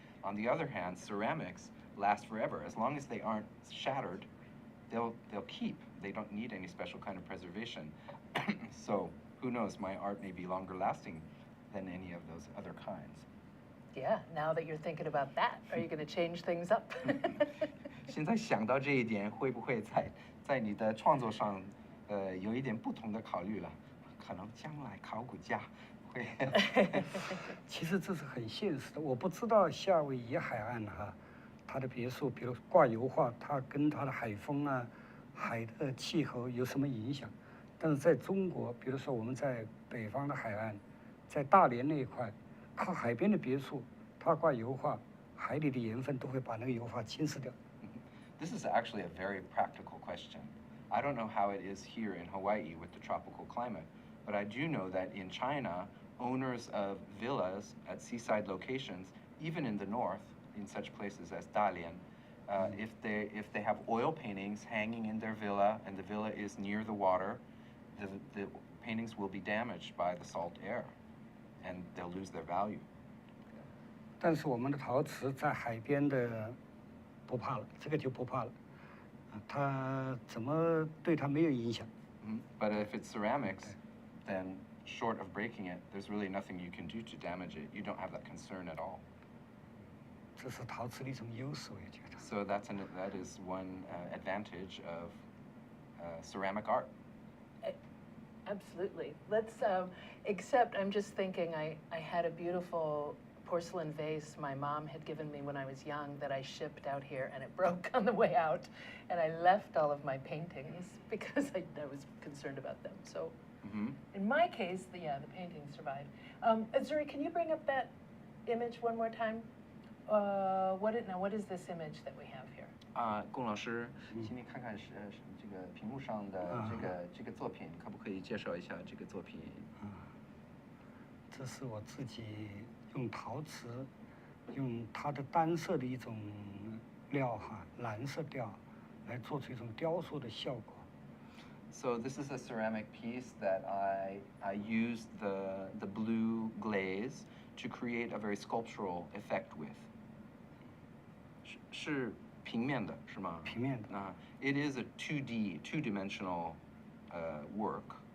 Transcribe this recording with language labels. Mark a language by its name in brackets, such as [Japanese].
[English] On the other hand, ceramics last forever. As long as they aren't shattered, they'll keep. They don't need any special kind of preservation. So who knows, my art may be longer lasting than any of those other kinds. Yeah, now that you're thinking about that, are you going to change things up? [Chinese] 现在想到这一点，会不会在你的创作上，有一点不同的考虑了？可能将来考古家会。其实这是很现实的。我不知道夏威夷海岸它的别墅，比如挂油画，它跟它的海风海的气候有什么影响？但是在中国，比如说我们在北方的海岸，在大连那一块，靠海边的别墅，它挂油画，海里的盐分都会把那个油画侵蚀掉。 [English] This is actually a very practical question. I don't know how it is here in Hawaii with the tropical climate, but I do know that in China, owners of villas at seaside locations, even in the north, in such places as Dalian, if they have oil paintings hanging in their villa and the villa is near the water, the paintings will be damaged by the salt air, and they'll lose their value. [Chinese] 但是我们的陶瓷在海边的不怕了，这个就不怕了，它怎么对它没有影响。 [English] But if it's ceramics, then short of breaking it, there's really nothing you can do to damage it. You don't have that concern at all. [Chinese] 这是陶瓷的一种优势，我也觉得。 [English] So that is one advantage of ceramic art. Absolutely. Let's, except I'm just thinking I had a beautiful porcelain vase my mom had given me when I was young that I shipped out here, and it broke on the way out, and I left all of my paintings because I was concerned about them. So in my case, the paintings survived. Zuri, can you bring up that image one more time? What is this image that we have here? [Chinese] 龚老师，请你看看这个屏幕上的这个作品，可不可以介绍一下这个作品？这是我自己用陶瓷，用它的单色的一种料蓝色调，来做出一种雕塑的效果。 [English] So this is a ceramic piece that I used the blue glaze to create a very sculptural effect with. [Chinese] 是平面的，是吗？平面的。 [English] It is a two-dimensional work.